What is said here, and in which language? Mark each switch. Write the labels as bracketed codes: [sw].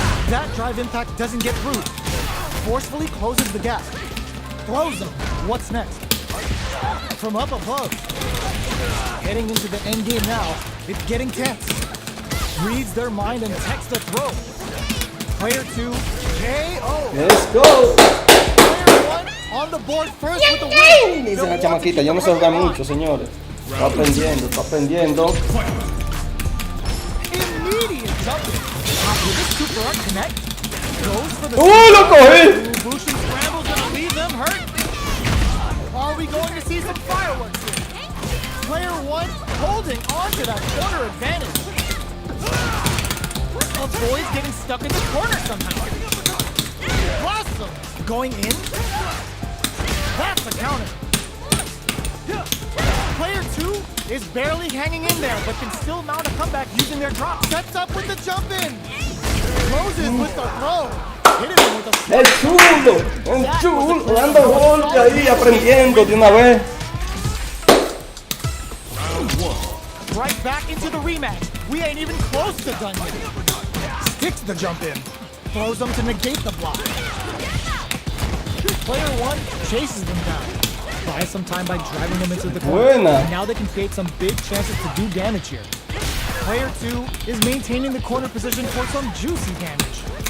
[en] That drive impact doesn't get through. Forcefully closes the gap. Throws them. What's next? From up above. Heading into the end game now. It's getting tense. Reads their mind and techs the throw. Player 2, KO. Let's go. Player 1 on the board first with the win. [es] Dice la chamaquita, yo no sé jugar mucho, señores. Está aprendiendo. [en] Immediate jumping. Will this super art connect? Goes for the [es] lo cogí. [en] Bushin scrambles gonna leave them hurt. Are we going to see some fireworks here? Player 1 holding on to that corner advantage. Avoids getting stuck in the corner somehow. Awesome! Going in? That's a counter. Player 2 is barely hanging in there, but can still mount a comeback using their drop. Sets up with the jump in. Closes with the throw. Hitting him with a [es] El chulo, dando golpe ahí, aprendiendo de una vez. [en] Right back into the rematch. We ain't even close to done yet. Sticks the jump in. Throws them to negate the block. Player 1 chases them down. Buys some time by driving them into the corner. And now they can create some big chances to do damage here. Player 2 is maintaining the corner position for some juicy damage.